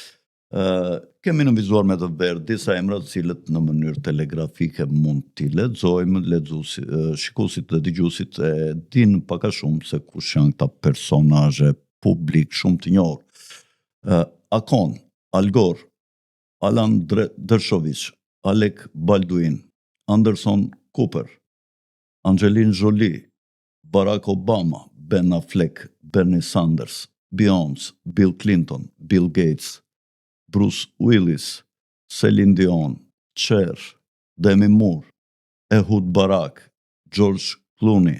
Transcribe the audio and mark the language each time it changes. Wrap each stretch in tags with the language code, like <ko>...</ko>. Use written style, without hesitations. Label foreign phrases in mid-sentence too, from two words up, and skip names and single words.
<sq>Kemi nënvizuar me të verdhë disa emra të cilët në mënyrë telegrafike mund t'i lexojmë, shikuesit dhe dëgjuesit e dinë pak a shumë se kush janë këta personazhe publik shumë të njohur. Akon, Al Gore, Alan Dershowitz, Alec Baldwin, Anderson Cooper, Angelina Jolie, Barack Obama, Ben Affleck, Bernie Sanders, Beyoncé, Bill Clinton, Bill Gates, Bruce Willis, Celine Dion, Cher, Demi Moore, Ehud Barak, George Clooney,</sq>